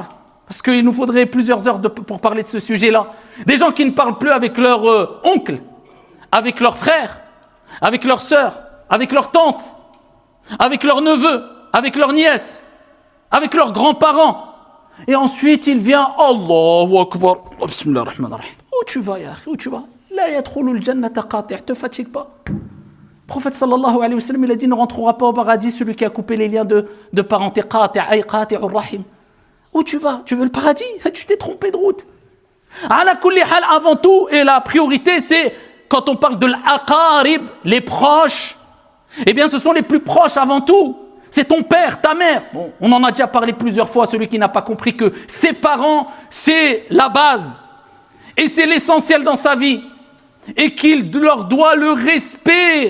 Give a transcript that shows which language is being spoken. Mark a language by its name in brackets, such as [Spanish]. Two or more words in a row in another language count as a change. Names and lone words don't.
[French] Parce qu'il nous faudrait plusieurs heures pour parler de ce sujet-là. Des gens qui ne parlent plus avec leur oncle, avec leurs frères, avec leurs sœurs, avec leurs tantes, avec leurs neveux, avec leurs nièces, avec leurs grands-parents. Et ensuite, il vient, [Arabic] الله أكبر، بسم الله الرحمن الرحيم. [French] Où tu vas, [Arabic] يا أخي, [French] où tu vas? [Arabic] لا يدخل الجنة قاطع', [French] te fatigue pas. Le prophète [Arabic] صلى الله عليه وسلم, [French] il a dit, ne rentrera pas au paradis celui qui a coupé les liens de parenté, [Arabic] قاطع، أي قاطع الرحم. [French] Où tu vas? Tu veux le paradis? Tu t'es trompé de route. [Arabic] على كل حال, [French] avant tout, et la priorité, c'est, quand on parle de l'aqarib, les proches, eh bien, ce sont les plus proches avant tout. C'est ton père, ta mère. Bon, on en a déjà parlé plusieurs fois, celui qui n'a pas compris que ses parents, c'est la base. Et c'est l'essentiel dans sa vie. Et qu'il leur doit le respect.